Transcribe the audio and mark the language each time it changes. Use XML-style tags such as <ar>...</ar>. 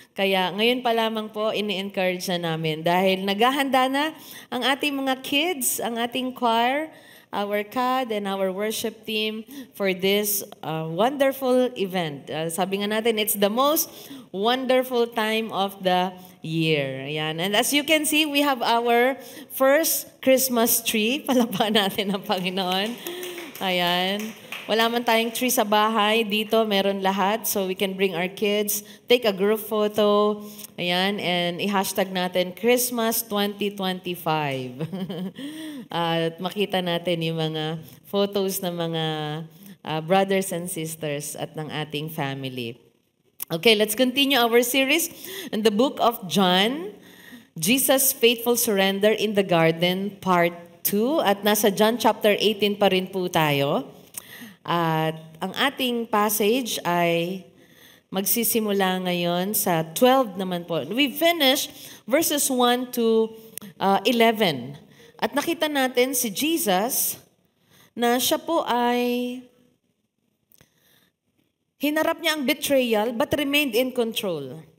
<tl>Kaya ngayon pa lamang po, ini-encourage na namin dahil naghahanda na ang ating mga kids, ang ating choir,</tl> <en>our CAD and our worship team for this wonderful event. Sabi nga natin, it's the most wonderful time of the year. Ayan. And as you can see, we have our first Christmas tree.</en> <tl>Palapakan natin ang Panginoon. Ayan. Wala man tayong tree sa bahay. Dito, meron lahat.</tl> <en>So we can bring our kids, take a group photo, ayan, and i-hashtag natin Christmas 2025.</en> <tl>At makita natin yung mga photos ng mga brothers and sisters at ng ating family.</tl> <en>Okay, let's continue our series in the book of John, Jesus' Faithful Surrender in the Garden, Part 2.</en> <tl>At nasa John chapter 18 pa rin po tayo. At ang ating passage ay magsisimula ngayon sa 12 naman po.</tl> <en>We finished verses 1 to 11.</en> <tl>At nakita natin si Jesus na siya po ay hinarap niya ang betrayal</tl> <en>but remained in control.</en>